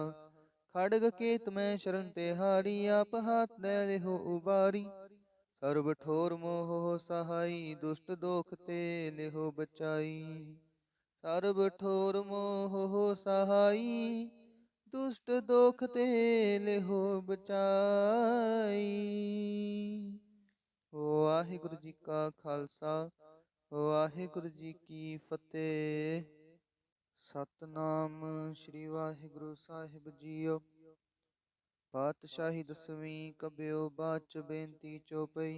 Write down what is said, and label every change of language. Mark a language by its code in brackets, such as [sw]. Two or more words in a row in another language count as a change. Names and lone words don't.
[bra] खड़ग केत में शरण ते हारी, आप हाथ दे लेहो उबारी। सर्व ठोर मोह हो सहाई, दुष्ट दोख ते लेहो बचाई। सर्व ठोर मोह हो सहाई, दुष्ट दोख ते लेहो बचाई। वाहिगुरु जी का खालसा, वाहिगुरु जी की फतेह। सतनाम श्री वाहिगुरु साहिब जीओ। पातशाही दसवीं कबिओ बाच बेनती चोपई।